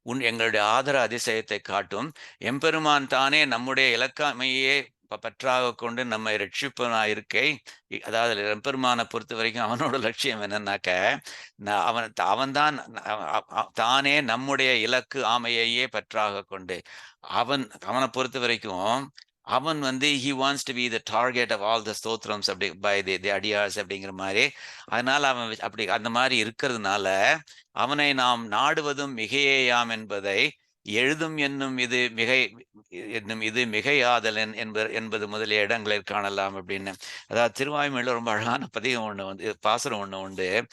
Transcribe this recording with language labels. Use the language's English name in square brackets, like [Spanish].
[Tamil] எங்களுடைய ஆதர அதிசயத்தை காட்டும். எம்பெருமான் தானே நம்முடைய இலக்காமையே பற்றாக கொண்டு நம்மை ரட்சிப்பனாயிருக்கை. அதாவது எம்பெருமானை பொறுத்த வரைக்கும் அவனோட லட்சியம் என்னன்னாக்க, அவன்தான் தானே நம்முடைய இலக்கு ஆமையையே பற்றாக கொண்டு அவனை பொறுத்த வரைக்கும் அவன் வந்து [English] he wants to be the target of all the stotrams அப்படி by the adiyars அப்படிங்கிற மாதிரி. [Tamil] அதனால அவன் அப்படி அந்த மாதிரி இருக்கிறதுனால அவனை நாம் நாடுவதும் மிகையேயாம் என்பதை எழுதும் என்னும் இது மிகை என்னும் இது மிகையாதல் என்பது முதலிய இடங்களில் காணலாம் அப்படின்னு. அதாவது திருவாய்மொழியில ரொம்ப அழகான பதிகம் ஒண்ணு வந்து பாசுரம் ஒண்ணு உண்டு.